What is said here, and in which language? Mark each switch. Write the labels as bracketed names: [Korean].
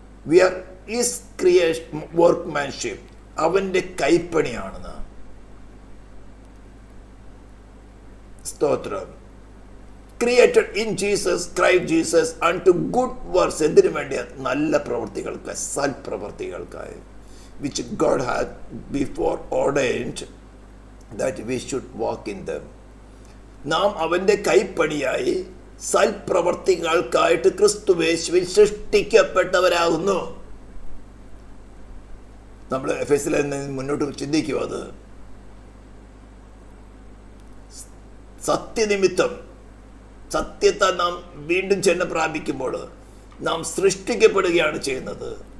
[English] we are his workmanship, [Malayalam] അവൻ്റെ കൈപ്പണിയാണെന്ന്. [English] സ്തോത്രം. Created in Jesus, Christ Jesus unto good works. [Malayalam] എന്തിനു വേണ്ടിയാണ്? നല്ല പ്രവൃത്തികൾക്കായി, സൽപ്രവൃത്തികൾക്കായി. [English] which God had before ordained that we should walk in them. [Malayalam] നാം അവൻ്റെ കൈപ്പണിയായി സൽപ്രവർത്തികൾക്കായിട്ട് ക്രിസ്തുയേശുവിൽ സൃഷ്ടിക്കപ്പെട്ടവരാകുന്നു. നമ്മൾ എഫെസിൽ മുന്നോട്ട് ചിന്തിക്കുക. അത് സത്യനിമിത്തം, സത്യത്തെ നാം വീണ്ടും ചെന്ന് പ്രാപിക്കുമ്പോൾ നാം സൃഷ്ടിക്കപ്പെടുകയാണ് ചെയ്യുന്നത്.